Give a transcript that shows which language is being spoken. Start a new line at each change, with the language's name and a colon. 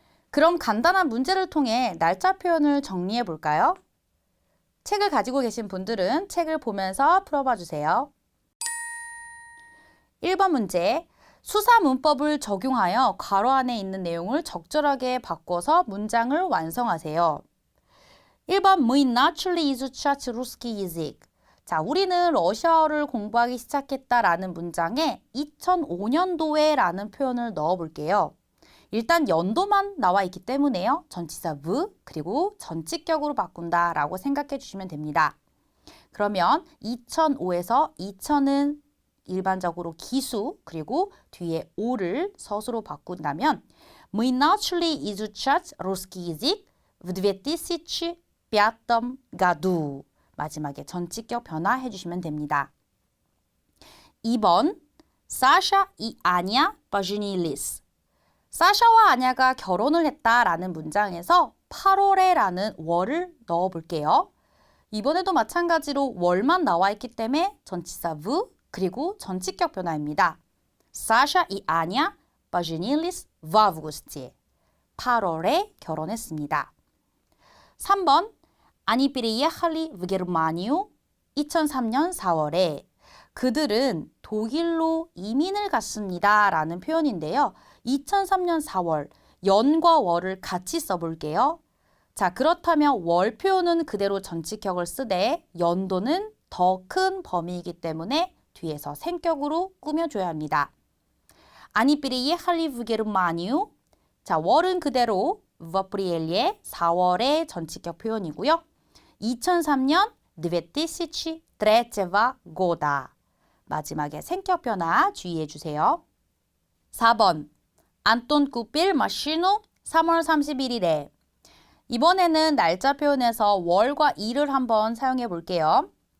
Korean: 그럼 간단한 문제를 통해 날짜 표현을 정리해 볼까요? 책을 가지고 계신 분들은 책을 보면서 풀어봐 주세요. 1번 문제, 수사 문법을 적용하여 괄호 안에 있는 내용을 적절하게 바꿔서 문장을 완성하세요.
Russian: 1번 Мы начали изучать русский язык.
Korean: 자, 우리는 러시아어를 공부하기 시작했다라는 문장에 2005년도에 라는 표현을 넣어 볼게요. 일단 연도만 나와 있기 때문에요. 전치사 v 그리고 전치격으로 바꾼다라고 생각해 주시면 됩니다. 그러면 2005에서 2000은 일반적으로 기수 그리고 뒤에 o를 서술로 바꾼다면
Russian: Мы начали изучать русский язык в 2005 году
Korean: 마지막에 전치격 변화해 주시면 됩니다.
Russian: 2번 Саша и Аня поженились.
Korean: 사샤와 아냐가 결혼을 했다라는 문장에서 8월에 라는 월을 넣어 볼게요. 이번에도 마찬가지로 월만 나와 있기 때문에 전치사 v 그리고 전치격 변화입니다.
Russian: Саша и Аня поженились в августе.
Korean: 8월에 결혼했습니다. 3번
Russian: Они переехали в Германию
Korean: 2003년 4월에 그들은 독일로 이민을 갔습니다 라는 표현인데요. 2003년 4월, 연과 월을 같이 써볼게요. 자, 그렇다면 월 표현은 그대로 전치격을 쓰되 연도는 더 큰 범위이기 때문에 뒤에서 생격으로 꾸며줘야 합니다.
Russian: Они переехали в Германию.
Korean: 자, 월은 그대로
Russian: в апреле
Korean: 4월의 전치격 표현이고요. 2003년
Russian: 2003 года.
Korean: 마지막에 생격 변화 주의해 주세요. 4번
Russian: Антон купил машину
Korean: 3월 31일에 이번에는 날짜 표현에서 월과 일을 한번 사용해 볼게요.